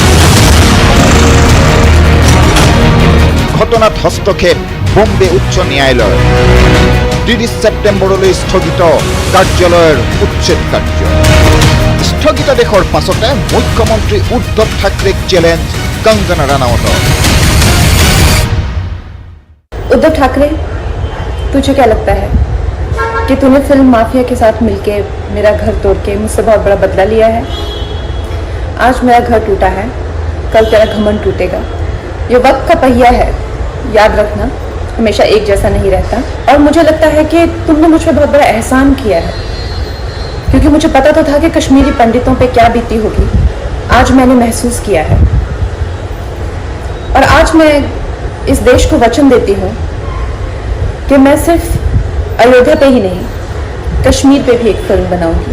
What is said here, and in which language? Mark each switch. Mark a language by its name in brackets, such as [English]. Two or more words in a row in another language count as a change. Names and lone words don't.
[Assamese] ঘটনাত হস্তক্ষেপ বম্বে উচ্চ ন্যায়ালয় 30 ছেপ্টেম্বৰলৈ স্থগিত কাৰ্যালয়ৰ উচ্ছেদ কাৰ্য স্থগিতাদেশৰ পাছতে মুখ্যমন্ত্ৰী উদ্ধৱ ঠাকৰেক চেলেঞ্জ কংগনা ৰানাৱতৰ [Hindi] उद्धव ठाकरे तुझे क्या लगता है कि तूने फिल्म माफिया के साथ मिलके मेरा घर तोड़ के मुझसे बहुत बड़ा बदला लिया है आज मेरा घर टूटा है कल तेरा घमंड टूटेगा ये वक्त का पहिया है याद रखना हमेशा एक जैसा नहीं रहता और मुझे लगता है कि तुमने मुझ पर बहुत बड़ा एहसान किया है क्योंकि मुझे पता तो था कि कश्मीरी पंडितों पे क्या बीती होगी आज मैंने महसूस किया है और आज मैं इस देश को वचन देती हूँ कि मैं सिर्फ अयोध्या पे ही नहीं, कश्मीर पे भी एक फिल्म बनाऊंगी।